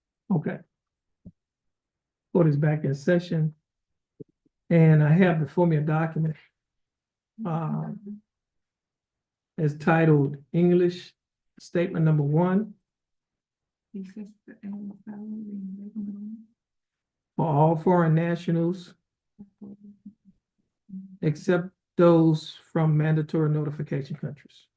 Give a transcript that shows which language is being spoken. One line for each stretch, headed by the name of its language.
English: Okay. Court is back in session. And I have before me a document it's titled English Statement Number 1
Spanish: Dice el estado de inglés número uno.
English: for all foreign nationals except those from mandatory notification countries.